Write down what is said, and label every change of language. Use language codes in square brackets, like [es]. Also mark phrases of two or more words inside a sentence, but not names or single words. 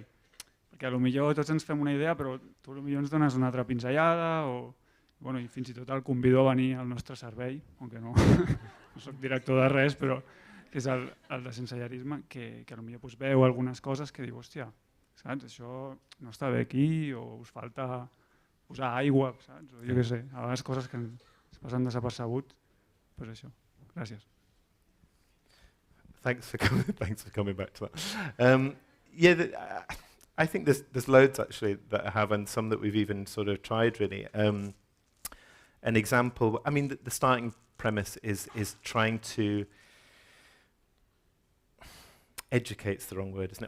[ca] Perquè potser tots ens fem una idea, però tu potser ens dones una altra pinzellada i fins i tot el convido a venir al nostre servei, aunque no soc director de res, però que és el de sensellarisme, que potser veu algunes coses que diu, hòstia, saps, això no està bé aquí, o us falta posar aigua, saps? O jo què sé, a vegades coses que ens passen desapercebuts, doncs això. Gràcies. [en] Thanks for coming back to that. I think there's loads actually that I have, and some that we've even sort of tried really. An example, I mean, the starting premise is trying to educate's the wrong word, isn't it?